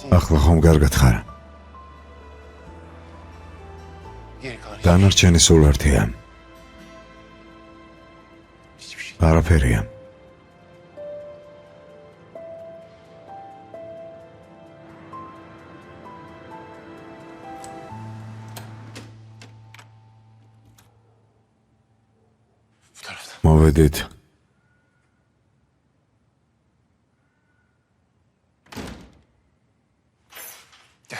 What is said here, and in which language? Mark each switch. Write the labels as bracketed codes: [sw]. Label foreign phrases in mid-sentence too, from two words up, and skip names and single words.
[ka] ახლა ხომ კარგად ხარ? [tr] Geri kalan [ka] დანარჩენი სულ ერთია. [tr] hiçbir şey. [ka] არაფერია. [tr] Bu taraftan. [ka] მოვედით. Gel.